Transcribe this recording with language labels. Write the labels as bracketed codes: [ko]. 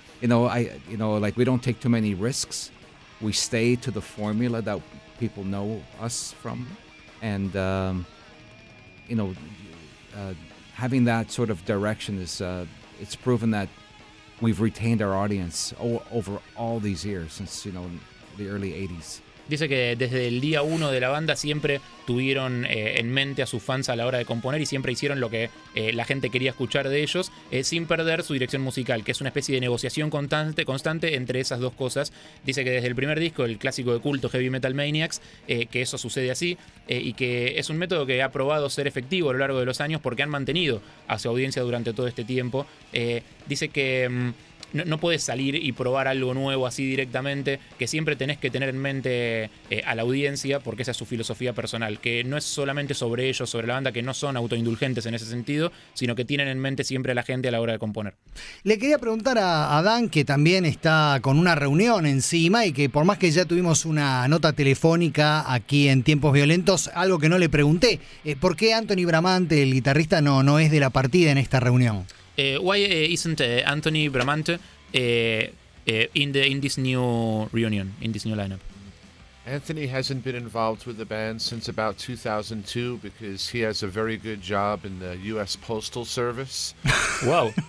[en] You know, we don't take too many risks. We stay to the formula that people know us from. And, having that sort of direction is, it's proven that we've retained our audience over all these years since, you know, the early 80s. [es] Dice que desde el día uno de la banda siempre tuvieron en mente a sus fans a la hora de componer y siempre hicieron lo que la gente quería escuchar de ellos sin perder su dirección musical, que es una especie de negociación constante entre esas dos cosas. Dice que desde el primer disco, el clásico de culto Heavy Metal Maniacs, que eso sucede así y que es un método que ha probado ser efectivo a lo largo de los años porque han mantenido a su audiencia durante todo este tiempo. Dice que... No puedes salir y probar algo nuevo así directamente, que siempre tenés que tener en mente a la audiencia, porque esa es su filosofía personal, que no es solamente sobre ellos, sobre la banda, que no son autoindulgentes en ese sentido, sino que tienen en mente siempre a la gente a la hora de componer. Le quería preguntar a Dan, que también está con una reunión encima y que por más que ya tuvimos una nota telefónica aquí en Tiempos Violentos, algo que no le pregunté, ¿por qué Anthony Bramante, el guitarrista, no es de la partida en esta reunión? [en] Why isn't Anthony Bramante in this new reunion, in this new lineup? Anthony hasn't been involved with the band since about 2002 because he has a very good job in the U.S. Postal Service. Wow.